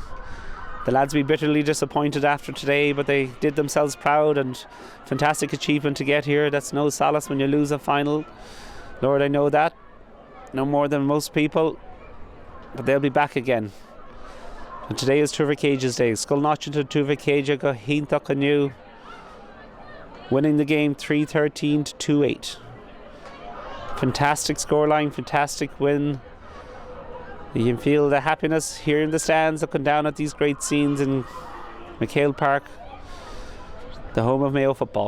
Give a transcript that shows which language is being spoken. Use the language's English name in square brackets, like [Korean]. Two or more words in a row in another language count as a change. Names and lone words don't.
[English] The lads will be bitterly disappointed after today, but they did themselves proud, and fantastic achievement to get here. That's no solace when you lose a final. Lord, I know that. No more than most people, but they'll be back again. And today is Thuar Mhic Éadaigh's day. Scoil Náisiúnta Thuar Mhic Éadaigh [Irish] go híntaach [English] anew, winning the game 3-13 to 2-8. Fantastic scoreline, fantastic win. You can feel the happiness here in the stands, looking down at these great scenes in McHale Park, the home of Mayo football.